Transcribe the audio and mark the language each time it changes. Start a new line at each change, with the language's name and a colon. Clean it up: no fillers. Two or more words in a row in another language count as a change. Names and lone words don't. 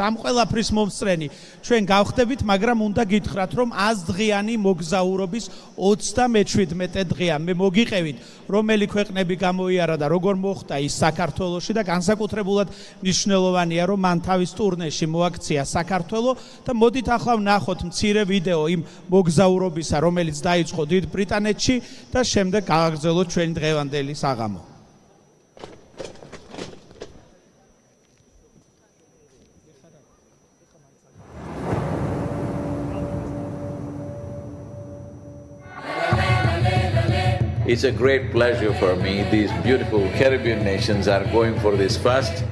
Georgian: ამ ყველაფრის მომსწრენი ჩვენ გავხდებით, მაგრამ უნდა გითხრათ, რომ 100 დღიანი მოგზაურობის 37 დღეა მე მოგიყევით, რომელი ქვეყნები გამოიარა და როგორ მოხდა ის საქართველოში და განსაკუთრებულად მნიშვნელოვანია, რომ მან თავის ტურნეში მოაქცია საქართველო და მოდით ახლა ვნახოთ მცირე ვიდეო იმ მოგზაურობისა, რომელიც დაიწყო დიდ ბრიტანეთში და შემდეგ გააგრძელოთ ჩვენი დღევანდელი საღამო.
English: It's a great pleasure for me. These beautiful Caribbean nations are going for this fast.